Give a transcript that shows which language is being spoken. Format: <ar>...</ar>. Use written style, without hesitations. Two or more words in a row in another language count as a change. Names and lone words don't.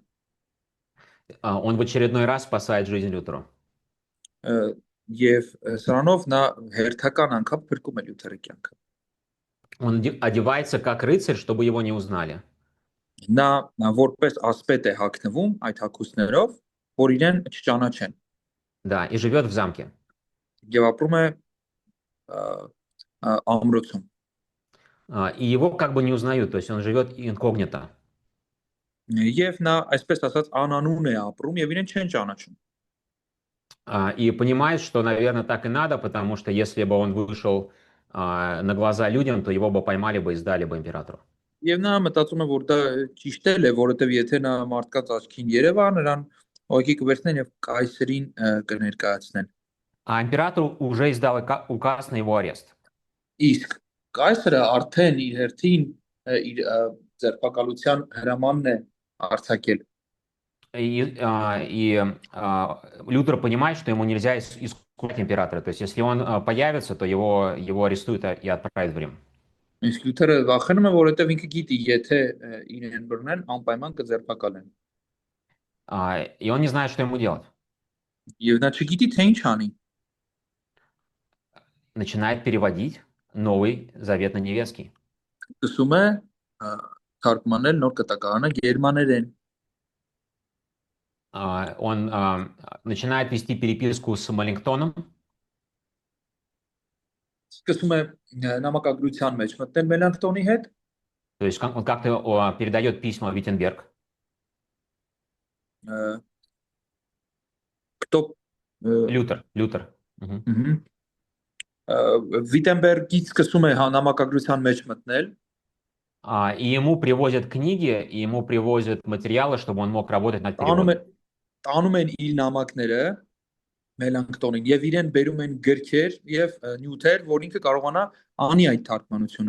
<ru>Он в очередной раз спасает жизнь Лютеру.</ru> <hy>Եվ սրանով նա հերթական անգամ փրկում է Լյութերի կյանքը։</hy> <ru>Он одевается как рыцарь, чтобы его не узнали.</ru> <hy>Նա որպես ասպետ է հագնվում այդ հագուստներով, որ իրեն չճանաչեն։</hy> <ru>Да, и живет в замке.</ru> <hy>Եվ ապրում է ամրոցում։</hy> <ru>И его как бы не узнают, то есть он живет инкогнито.</ru> <hy>Եվ նա այսպես ասած անանուն է ապրում եւ իրեն չեն ճանաչում։</hy> <ru>И понимает, что, наверное, так и надо, потому что если бы он вышел на глаза людям, то его бы поймали бы и сдали бы императору.</ru> <hy>Եվ նա մտածում է, որ դա ճիշտ է, որովհետեւ եթե նա մարդկանց աչքին երևա, նրան ուղղակի կվերցնեն եւ կայսերին կներկայացնեն։</hy> <ru>А император уже издал указ на его арест.</ru> <hy>Իսկ կայսրը արդեն իր հերթին իր ձերբակալության հրամանն է արձակել։</hy> <ru>И Лютер понимает, что ему нельзя искать императора. То есть, если он появится, то его арестуют и отправят в Рим.</ru> <hy>Իսկ Լյութերը վախենում է, որովհետեւ ինքը գիտի, եթե իրեն բռնեն, անպայման կձերբակալեն։</hy> <ru>И он не знает, что ему делать.</ru> <hy>Եվ նա չգիտի, թե ինչ անի։</hy> <ru>Начинает переводить Новый Завет на немецкий.</ru> <hy>Սկսում է թարգմանել նոր կտակարանը գերմաներեն։</hy> <ru>Он начинает вести переписку с Маллингтоном.</ru> <hy>Սկսում է նամակագրության մեջ մտնել Մելանքտոնի հետ։</hy> <ru>То есть он как-то передает письма в Виттенберг. Кто? Лютер.</ru> <hy>Վիտենբերգից սկսում է նամակագրության մեջ մտնել։</hy> <ru>И ему привозят книги, и ему привозят материалы, чтобы он мог работать над переводом.</ru> <hy>Տանում են իր նամակները Մելանքտոնին եւ իրեն բերում են գրքեր եւ նյութեր, որ ինքը կարողանա անի այդ թարգմանությունը։</hy>